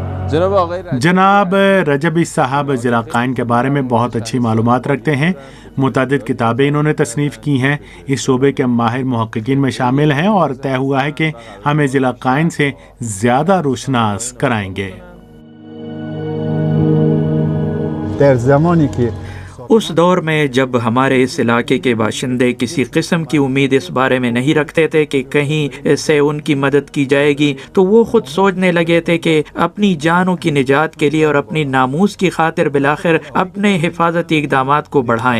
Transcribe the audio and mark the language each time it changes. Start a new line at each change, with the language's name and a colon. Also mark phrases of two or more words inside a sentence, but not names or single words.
Urdu: جناب رجبی صاحب ضلع قائن کے بارے میں بہت اچھی معلومات رکھتے ہیں. متعدد کتابیں انہوں نے تصنیف کی ہیں، اس شعبے کے ماہر محققین میں شامل ہیں، اور طے ہوا ہے کہ ہمیں ضلع قائن سے زیادہ روشناس کرائیں گے.
Persian: در زمانی که
Urdu: اس دور میں جب ہمارے اس علاقے کے باشندے کسی قسم کی امید اس بارے میں نہیں رکھتے تھے کہ کہیں سے ان کی مدد کی جائے گی، تو وہ خود سوچنے لگے تھے کہ اپنی جانوں کی نجات کے لیے اور اپنی ناموس کی خاطر بالآخر اپنے حفاظتی اقدامات کو بڑھائیں.